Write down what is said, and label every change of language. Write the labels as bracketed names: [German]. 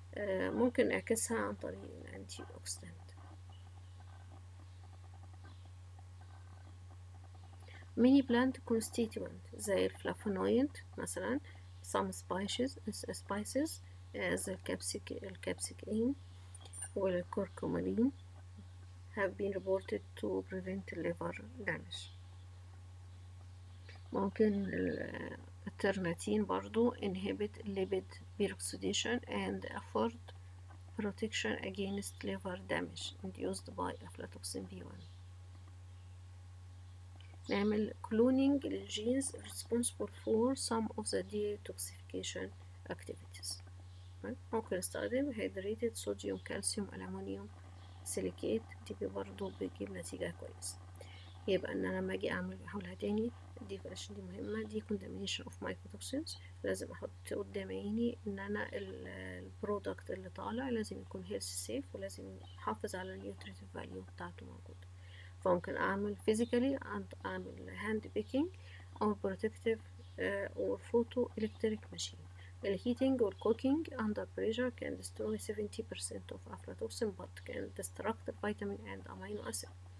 [Arabic] ممكن نعكسها عن طريق الانتي اوكسيدانت. [English] many plant constituent [Arabic] زي الفلافونويد مثلا [English] some spices as [Arabic] الكابسيكين والكركمالين [English] have been reported to prevent liver damage. [Arabic] ممكن الترنتين برضو [English] inhibit lipid peroxidation and afford protection against liver damage induced by aflatoxin B1. [Arabic] نعمل [English] cloning للgenes responsible for some of the detoxification activities. [Arabic] ممكن نستخدم [English] hydrated sodium calcium aluminum silicate [Arabic] دي برضو بيجيب نتيجة كويسة. يبقى ان انا لما اجي احولها تاني دي عشان دي مهمة دي [English] condemnation of mycotoxins [Arabic] لازم احط قدام عيني ان انا البرودكت اللي طالع لازم يكون [English] health safe [Arabic] ولازم احافظ على [English] النيوتريتيف فاليو [Arabic] بتاعته موجودة. فممكن اعمل [English] physically [Arabic] اعمل [English] hand picking [Arabic] او [English] protective or photo electric machine. The heating or cooking under pressure can destroy 70% of aflatoxin but can destruct vitamin and amino acid.